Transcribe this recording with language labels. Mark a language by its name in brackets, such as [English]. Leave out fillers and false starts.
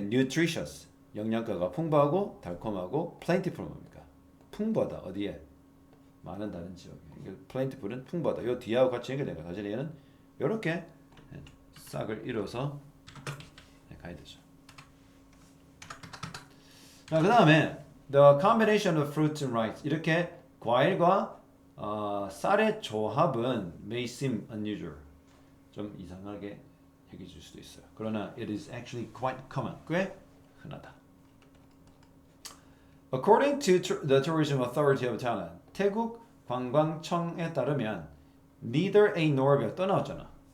[Korean] nutritious 영양가가 풍부하고 달콤하고 plentiful 뭡니까? 풍부하다. 어디에? 많은 다른 지역에. plentiful은 풍부하다. 요 뒤하고 같이 연결되니까 사실 얘는 이렇게 싹을 이뤄서 가야 되죠. 자, 그 다음에 [English] the combination of fruits and rice [Korean] 이렇게 과일과 쌀의 조합은 [English] may seem unusual. [Korean] 좀 이상하게 여겨질 수도 있어요. 그러나 [English] it is actually quite common. [Korean] 꽤 흔하다. [English] According to the Tourism Authority of Thailand, [Korean] 태국 관광청에 따르면 [English] neither A nor B [Korean] 또 나왔잖아.